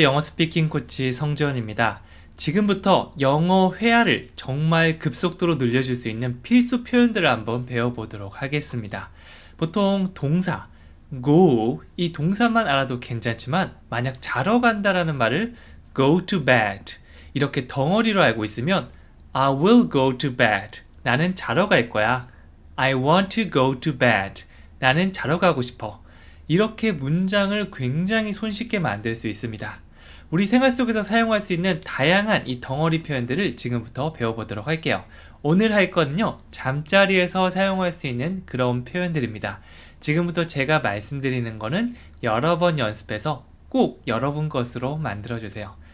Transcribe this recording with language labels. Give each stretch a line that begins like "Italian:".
Korean: 영어 스피킹 코치 성재원입니다. 지금부터 영어 회화를 정말 급속도로 늘려줄 수 있는 필수 표현들을 한번 배워보도록 하겠습니다. 보통 동사, go 이 동사만 알아도 괜찮지만 만약 자러 간다라는 말을 go to bed 이렇게 덩어리로 알고 있으면
English: I will go to bed
Korean: 나는 자러 갈 거야.
English: I want to go to bed
Korean: 나는 자러 가고 싶어. 이렇게 문장을 굉장히 손쉽게 만들 수 있습니다. 우리 생활 속에서 사용할 수 있는 다양한 이 덩어리 표현들을 지금부터 배워보도록 할게요. 오늘 할 거는요, 잠자리에서 사용할 수 있는 그런 표현들입니다. 지금부터 제가 말씀드리는 거는 여러 번 연습해서 꼭 여러분 것으로 만들어주세요.